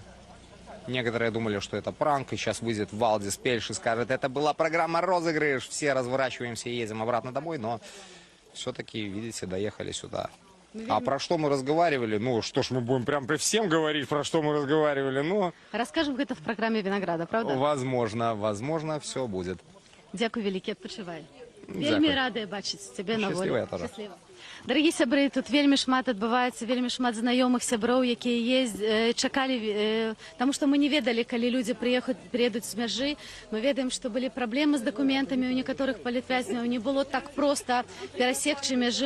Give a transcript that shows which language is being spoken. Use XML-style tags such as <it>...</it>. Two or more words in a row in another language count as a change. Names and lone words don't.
<ru>Некоторые думали, что это пранк, и сейчас выйдет Валдис Пельш и скажет, это была программа «Розыгрыш», все разворачиваемся и едем обратно домой, но все-таки, видите, доехали сюда. А про что мы разговаривали? Ну, что ж, мы будем прям при всем говорить, про что мы разговаривали, ну... Расскажем это в программе «Винограда», правда? Возможно, все будет.</ru> <uk>Дякую, великий,</uk> <ru>отпочивай.</ru> <be>Вельмі радая бачыць цябе на волі.</be> <ru>Счастлива.</ru> <be>Дарагі сябры, тут вельмі шмат адбываецца, вельмі шмат знаёмых сяброў, якія чакалі, таму што мы не ведалі, калі людзі прыедуць з мяжы. Мы ведаем, што былі праблемы з дакументамі у некаторых палітвязняў, не было так проста перасекчы мяжы.</be>